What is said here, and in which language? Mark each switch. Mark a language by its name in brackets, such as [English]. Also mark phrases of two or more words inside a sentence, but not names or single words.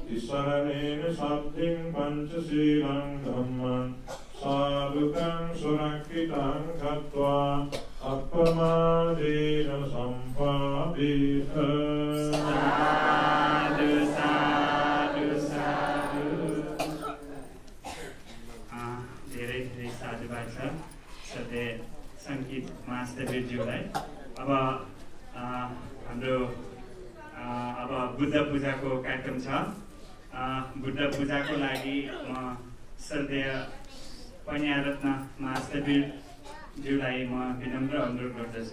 [Pali] शरणेन साध्यं पंचशीलं धम्मं साधुकं सुरक्षितं कृत्वा अपमादेन सम्पादित। साधु साधु साधु। [Nepali] धेरै धेरै साधुवाद छ सधैँ सङ्गीत महास्तवीरज्यूलाई। अब हाम्रो अब बुद्ध पूजाको कार्यक्रम छ। बुद्ध पूजाको लागि म श्रद्धेय पन्यारत्न महास्तवीरज्यूलाई म विनम्र अनुरोध गर्दछु।